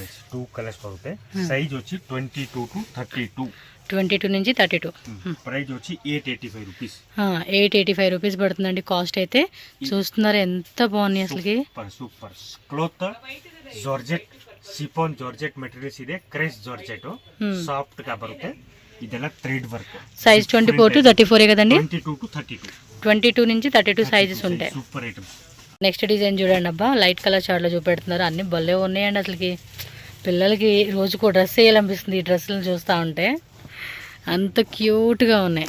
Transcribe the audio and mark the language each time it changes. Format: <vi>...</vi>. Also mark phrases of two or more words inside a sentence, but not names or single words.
<te>2 కలర్స్ బರುತ್ತೆ. సైజ్ వచ్చి 22 to 32. 22 నుంచి 32. ప్రైస్ వచ్చి 885 రూపీస్. 885 రూపీస్ పడుతుందండి కాస్ట్ అయితే. చూస్తున్నారు ఎంత బాగున్నాయి అసలుకి.</te> <en>super cloth georgette, chiffon georgette materials ಇದೆ. crepe georgette soft</en> <kn>గా ಬರುತ್ತೆ. ಇದೆಲ್ಲ</kn> <en>thread work.</en> <te>సైజ్ 24 to 34 కదండి. 22 to 32. 22 నుంచి 32 సైజెస్ ఉంటాయి.</te> <en>super item.</en> <te>నెక్స్ట్ డిజైన్ చూడండి అబ్బా, లైట్ కలర్ చార్ట్లో చూపెడుతున్నారు. అన్ని భలే ఉన్నాయండి అసలుకి. పిల్లలకి రోజుకో డ్రెస్ వేయాలనిపిస్తుంది ఈ డ్రెస్సులను చూస్తూ ఉంటే, అంత క్యూట్గా ఉన్నాయి.</te>